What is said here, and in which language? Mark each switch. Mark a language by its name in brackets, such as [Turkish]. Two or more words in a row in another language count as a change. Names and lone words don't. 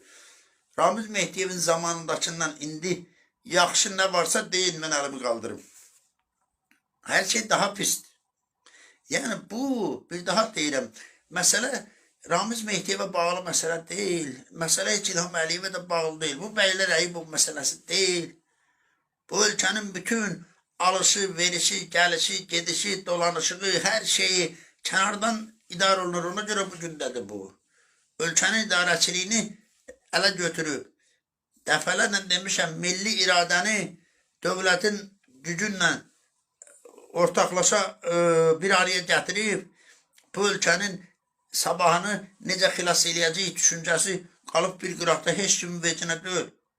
[Azerbaijani] Ramiz Mehdiyevin zamanındakından indi yaxşı nə varsa deyin, mən əlimi qaldırım. Hər şey daha pisdir. Yəni bu, bir daha deyirəm, məsələ Ramiz Mehdiyevə bağlı məsələ deyil. Məsələ heç İlham Əliyevə də bağlı deyil. Bu Bəylər Əybov məsələsi deyil. [Turkish] Bu ülkenin bütün alışı, verişi, gelişi, gedişi, dolanışı, her şeyi kenardan idare olunur. [Azerbaijani] Ona göre bugündedir bu. Ülkenin idarəçiliyini ələ götürüb. Dəfələrlə demişəm, milli iradəni dövlətin gücünlə ortaklaşa bir araya gətirib, bu ülkenin sabahını necə xilas eləyəcək düşüncəsi qalıb bir qıraqda heç kimin vecinə deyil.